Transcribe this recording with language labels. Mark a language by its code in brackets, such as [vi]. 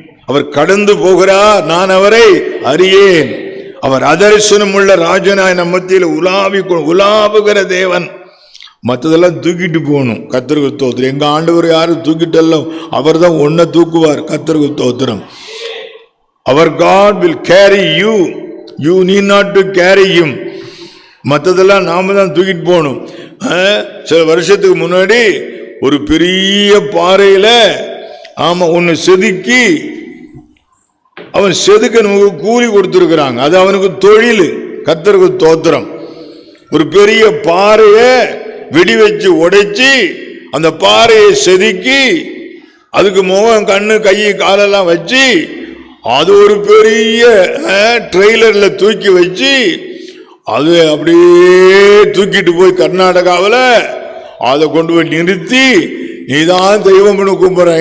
[ta] அவர் கடந்து போகிறார், நான் அவரை அறியேன். அவர் அதரிசனம் உள்ள ராஜனாய் நம்ம மத்தியில் உலாவுகிற தேவன். மற்றதெல்லாம் தூக்கிட்டு போகணும். கர்த்தருக்கு ஸ்தோத்திரம். எங்க ஆண்டவர் யாரும் தூக்கிட்டெல்லாம் அவர் தான் ஒன்ன தூக்குவார். கர்த்தருக்கு ஸ்தோத்திரம். அவர் [en] God will carry you, you need not to carry him. [ta] மற்றதெல்லாம் நாம தான் தூக்கிட்டு போகணும். சில வருஷத்துக்கு முன்னாடி ஒரு பெரிய பாறையில ஒன்னு செதுக்கி அவன் செதுக்க நமக்கு கூலி கொடுத்திருக்கிறாங்க. அது அவனுக்கு தொழில். கர்த்தருக்கு ஸ்தோத்திரம். ஒரு பெரிய பாறைய வெடி வச்சு உடைச்சி அந்த பாறையை செதுக்கி அதுக்கு முகம் கண்ணு கை காலெல்லாம் வச்சு அது ஒரு பெரிய ட்ரெய்லர்ல தூக்கி வச்சு அது அப்படியே தூக்கிட்டு போய் கர்நாடகாவில் அதை கொண்டு போய் நிறுத்தி, நீதான் தெய்வம் கும்பிடுற.